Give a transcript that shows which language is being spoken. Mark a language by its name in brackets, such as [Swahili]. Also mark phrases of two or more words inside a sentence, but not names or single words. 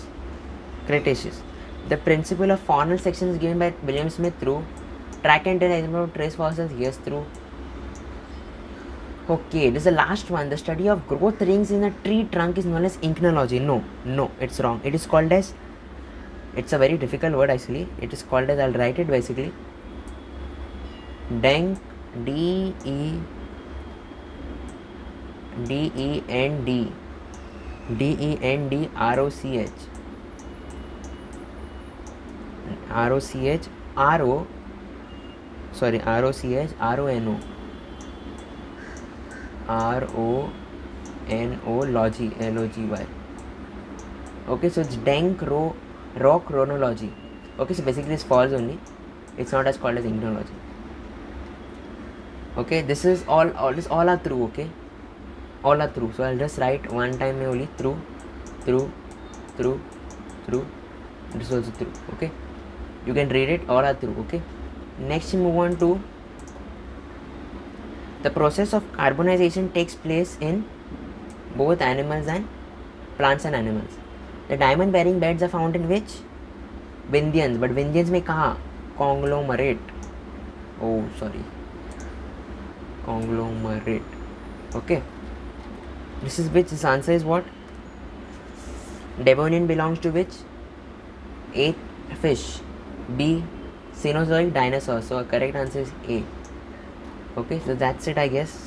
[English] The principle of faunal section is given by William Smith through track and trace example of trace fossils. Yes, through. Okay, this is the last one. The study of growth rings in a tree trunk is known as ichnology. No, it's wrong. It is called as. It's a very difficult word actually. It is called as. I'll write it basically. Dend. D-E-N-D. D-E-N-D-R-O-C-H. R-O-C-H. R-O. Sorry, R-O-C-H. R-O-N-O. R-O-N-O logy. L-O-G-Y. Okay, so it's rock chronology. Okay, so basically it's false only. It's not as called as ichnology. Okay, this is all are true. Okay, all are true. So I'll just write one time only true. This is also true. Okay, you can read it. All are true. Okay, next we move on to the process of carbonization takes place in both animals and plants and animals. The diamond bearing beds are found in which? Vindhyans. But Vindhyans [Hindi] में कहाँ? [English] Conglomerate. Oh, sorry. Conglomerate. Okay. This is which? This answer is what? Devonian belongs to which? A. Fish. B. Cenozoic dinosaur. So correct answer is A. Okay, so that's it, I guess.